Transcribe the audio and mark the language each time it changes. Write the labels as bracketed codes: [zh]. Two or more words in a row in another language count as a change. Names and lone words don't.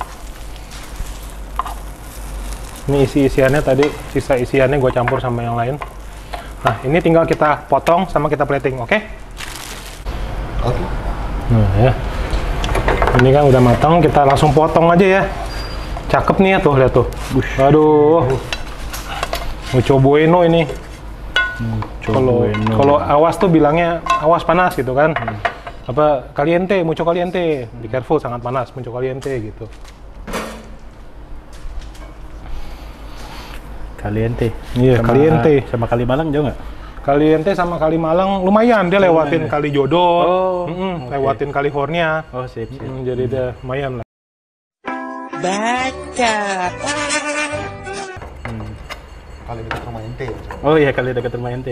[id] Ini isi-isiannya tadi, sisa isiannya gua campur sama yang lain. Nah, ini tinggal kita potong sama kita plating, oke? Oke. Nah ya. Ini kan udah matang, kita langsung potong aja ya. Cakep nih ya tuh, lihat tuh. Aduh. [es] Mucho bueno ini. [id] Kalau awas tuh bilangnya awas panas gitu kan. [es] Apa caliente, mucho caliente, [en] be careful, [id] sangat panas, [es] mucho caliente gitu. Caliente. [id] Iya, caliente. Sama Kalimalang jauh nggak? Caliente sama Kalimalang lumayan, dia lewatin Kali Jodoh, lewatin California. Oh, sip. Jadi dia lumayan lah. Baca. Kali dekat rumah ente. Oh iya, kali dekat rumah ente.